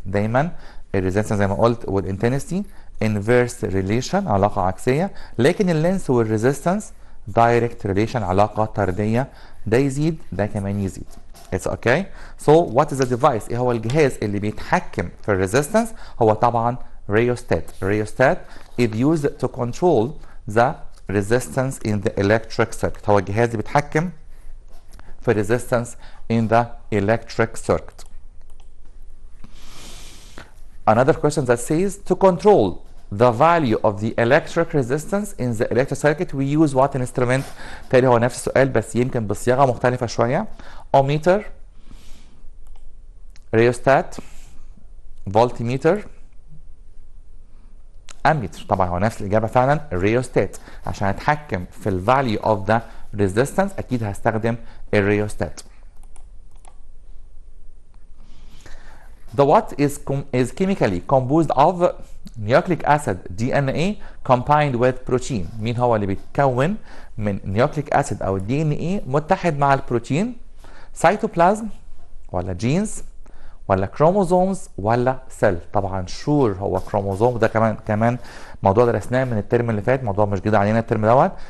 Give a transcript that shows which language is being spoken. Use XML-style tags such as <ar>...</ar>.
<ar>دايما الريزيستنس زي ما قلت والانتنسيتي انفيرس ريليشن علاقه عكسيه، لكن اللينث والريزيستنس دايركت ريليشن علاقه طرديه، ده يزيد ده كمان يزيد.</ar> <en>It's okay. So what is the device؟</en> <ar>ايه هو الجهاز اللي بيتحكم في الريزيستنس؟ هو طبعا rheostat.</ar> <en>Rheostat is used to control the resistance in the electric circuit.</en> <ar>هو الجهاز اللي بيتحكم في</ar> <en>resistance in the electric circuit. Another question that says to control the value of the electric resistance in the electric circuit we use what instrument.</en> <ar>تاني هو نفس السؤال بس يمكن بصياغة مختلفة شوية.</ar> <en>ohmmeter, rheostat, voltmeter, ammeter.</en> <ar>طبعا هو نفس الإجابة فعلا الريوستات. عشان أتحكم في ال</ar> <en>value of the resistance</en> <ar>أكيد هستخدم الريوستات.</ar> <en>The watt is chemically composed of nucleic acid DNA combined with protein.</en> <ar>مين هو اللي بيتكون من nucleic acid أو DNA متحد مع البروتين؟ سيتوبلازم ولا جينز ولا كروموزومز ولا سيل؟ طبعا شور هو كروموزوم. ده كمان موضوع درسناه من الترم اللي فات، موضوع مش جديد علينا الترم دوت.</ar>